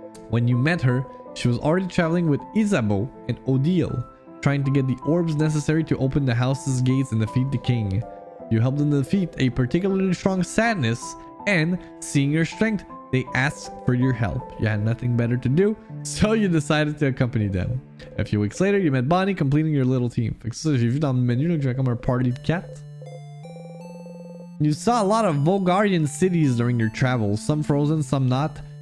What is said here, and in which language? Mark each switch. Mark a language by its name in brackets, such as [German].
[English] When you met her, she was already traveling with Isabeau and Odile, trying to get the orbs necessary to open the house's gates and defeat the king. You helped them defeat a particularly strong sadness, and seeing your strength, they asked for your help. You had nothing better to do, so you decided to accompany them. A few weeks later, you met Bonnie, completing your little team. [French] Fait que ça, j'ai vu dans le menu là, que j'avais comme un party de 4. [English] You saw a lot of Vaugardian cities during your travels, some frozen, some not.